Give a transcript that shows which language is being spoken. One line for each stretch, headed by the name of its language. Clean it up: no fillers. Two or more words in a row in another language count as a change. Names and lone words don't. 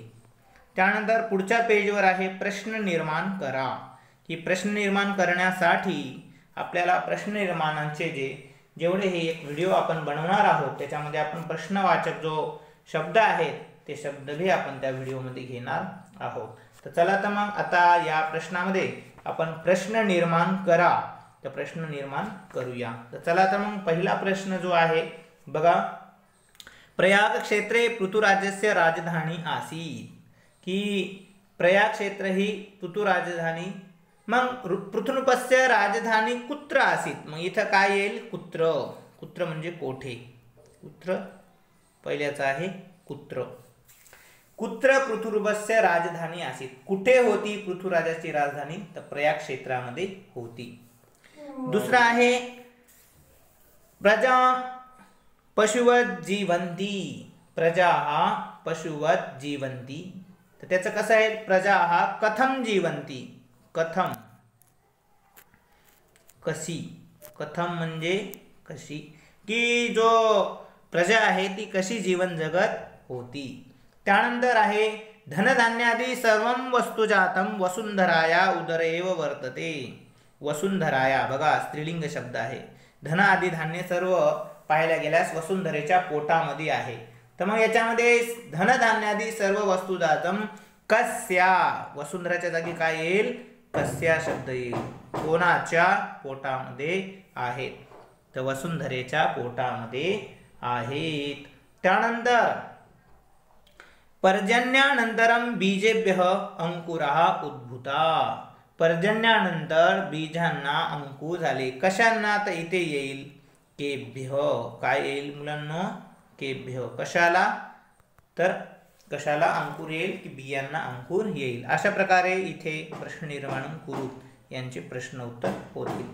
Marathi: त्यानंतर पुढच्या पेजवर आहे प्रश्न निर्माण करा, की प्रश्न निर्माण करण्यासाठी आपल्याला प्रश्न निर्माणांचे जेवढे हे एक व्हिडिओ आपण बनवणार आहोत त्याच्यामध्ये आपण प्रश्नवाचक जो शब्द आहेत ते शब्द भी आपण त्या व्हिडिओमध्ये घेणार आहोत. तर चला, तर मग आता या प्रश्नामध्ये आपण प्रश्न निर्माण करा, तर प्रश्न निर्माण करूया. तर चला, तर मग पहिला प्रश्न जो आहे बघा,
Sanskrit: प्रयाग क्षेत्रे पृथुराजस्य राजधानी आसीत,
Marathi: की प्रयाग क्षेत्र ही पृथु राजधानी.
Sanskrit: मग पृथुनपस्य राजधानी कुत्र आसीत,
Marathi: मग इथं काय येईल, कुत्र. कुत्र म्हणजे कोठे, कुत्र पहिल्याचं आहे कुत्र.
Sanskrit: कुत्र पृथुनपस्य राजधानी आसीत,
Marathi: कुठे होती पृथुराजाची राजधानी, तर प्रयाग क्षेत्रामध्ये होती. दुसरा आहे
Sanskrit: प्रजा पशुवत जीवंती, प्रजा हा पशुवत जीवंती.
Marathi: तर त्याचं कसं आहे,
Sanskrit: प्रजा हा कथम जीवंती,
Marathi: कथम कशी, कथम म्हणजे कशी, की जो प्रजा आहे ती कशी जीवन जगत होती. त्यानंतर आहे
Sanskrit: धनधान्यादी सर्वं वस्तुजातम वसुंधराया उदरेव वर्तते.
Marathi: वसुंधराया बघा स्त्रीलिंग शब्द आहे. धन आदी धान्य सर्व पाहायला गेल्यास वसुंधरेच्या पोटामध्ये आहे. तर मग याच्यामध्ये
Sanskrit: धनधान्यादी सर्व वस्तुजातम कस्या,
Marathi: वसुंधराच्या जागी काय येईल, कस्या शब्द येईल, कोणाच्या पोटामध्ये आहेत, तर वसुंधरेच्या पोटामध्ये आहेत. त्यानंतर
Sanskrit: पर्जन्यानंतरम बीजेभ्यः अंकुरः उद्भूता,
Marathi: पर्जन्यानंतर बीजांना अंकुर झाले. कशांना, तर इथे येईल केभ्यः, काय येईल मुलांनो, केभ्यः. कशाला, तर कशाला अंकुर येईल, की बियांना अंकुर येईल. अशा प्रकारे इथे प्रश्न निर्माण कुरु यांचे प्रश्न उत्तर होतील.